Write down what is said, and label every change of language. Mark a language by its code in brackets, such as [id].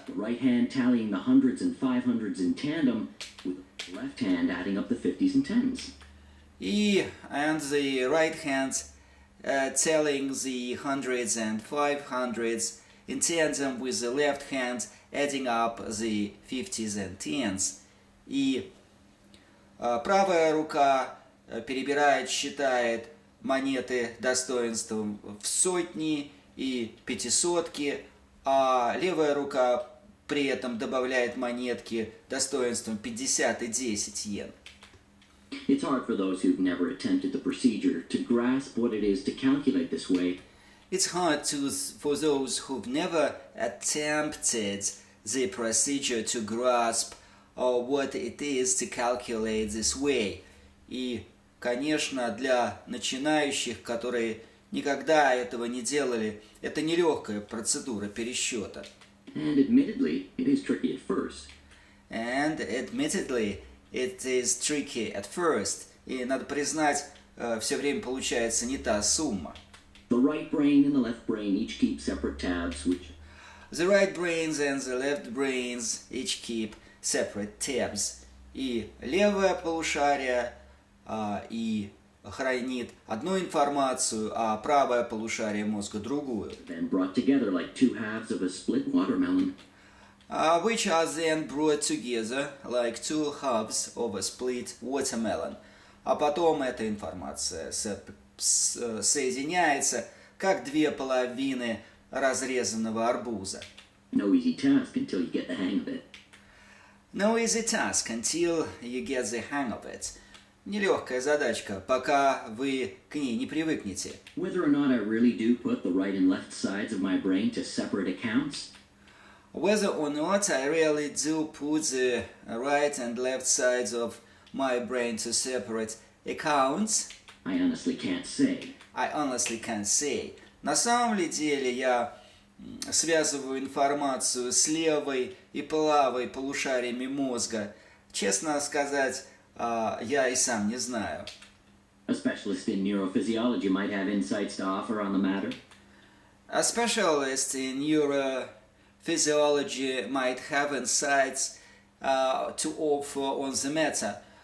[en] The right hand tallying the hundreds and 500s in tandem, with the left hand adding up the 50s and 10s. And the right hand telling the hundreds and 500s in tandem with the left hand adding up the 50s and 10s. [ru] И правая рука перебирает, считает монеты достоинством в сотни и пятисотки, а левая рука при этом добавляет монетки достоинством 50 и 10 йен. [en] It's hard for those who've never attempted the procedure to grasp what it is to calculate this way. It's hard for those who've never attempted the procedure to grasp what it is to calculate this way. [ru] И, конечно, для начинающих, которые никогда этого не делали, это нелегкая процедура пересчета. [en] And admittedly, it is tricky at first. And admittedly, it is tricky at first. [ru] И надо признать, все время получается не та сумма. [en] The right brain and the left brain each keep separate tabs, which... The right brains and the left brains each keep separate tabs. [ru] И левое полушарие и хранит одну информацию, а правое полушарие мозга другую. [en] Then brought together like two halves of a split watermelon. Which are then brought together like two halves of a split watermelon. [ru] А потом эта информация соединяется, как две половины разрезанного арбуза. [en] No easy task until you get the hang of it. No easy task until you get the hang of it. [ru] Нелегкая задачка, пока вы к ней не привыкнете. [en] Whether or not I really do put the right and left sides of my brain to separate accounts, Whether or not I really do put the right and left sides of my brain to separate accounts, I honestly can't say. I honestly can't say. [ru] На самом ли деле я связываю информацию с левой и правой полушариями мозга? Честно сказать, я и сам не знаю. [en] A specialist in neurophysiology might have insights to offer on the matter. A specialist in neurophysiology might have insights to offer on the matter.